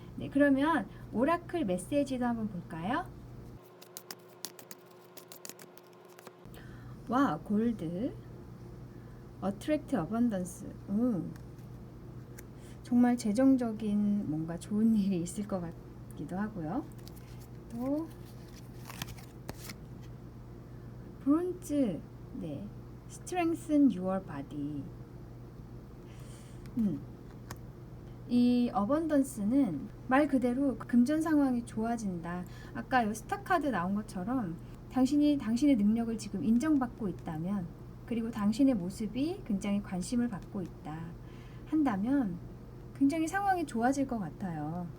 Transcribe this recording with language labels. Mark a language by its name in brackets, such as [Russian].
[Korean] 그러면 오라클 메시지도 한번 볼까요? 와, 골드, [English] 어트랙트 어번던스. [Korean] 정말 재정적인 뭔가 좋은 일이 있을 것 같기도 하고요. 또 브론즈, [English] strengthen your body. [Korean] 이 어번던스는 말 그대로 금전 상황이 좋아진다. 아까 이 스타 카드 나온 것처럼 당신의 능력을 지금 인정받고 있다면 그리고 당신의 모습이 굉장히 관심을 받고 있다 한다면 굉장히 상황이 좋아질 것 같아요.